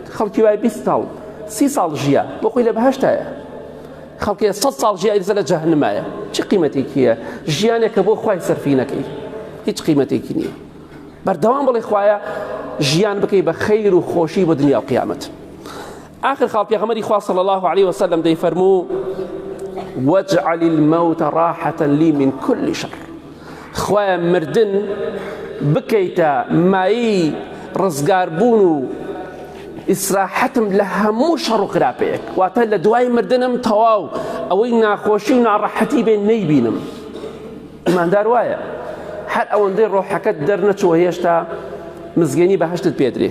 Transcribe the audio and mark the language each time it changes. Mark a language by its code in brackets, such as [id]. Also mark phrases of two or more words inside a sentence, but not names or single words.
[ckb] خەڵکی وای 20 ساڵ 30 ساڵ ژیا بۆ خۆی لە بەهەشتایە، خەڵکی 100 ساڵ ژیا ئیزە لە جەهەنەمایە. چی قیمەتێکیە ژیانێکە بۆ خوای سەرفی نەکەی؟ هیچ قیمەتێکی نییە. بەردەوام بڵێ خوایە ژیان بکەی بە خەیر و خۆشی بۆ دنیا و قیامەت. آخر خاڵ پێغەمبەری خوا [ar] صلی الله عليه وسلم [ckb] دەیفەرموو [ar] واجعل الموت راحة لي من كل شر. [ckb] خوایە مردن بکەیتە مایی ڕزگاربوون و ئیسراحەتم لە هەموو شەڕ و خراپەیەک. واتە لە دوای مردنم تەواو ئەوەی ناخۆشی و ناڕەحەتی بێ نەیبینم. ئیماندار وایە هەر ئەوەندەی ڕۆحەکەت دەرنەچووە هێشتا مزگەنی بەهەشتت پێدرێ.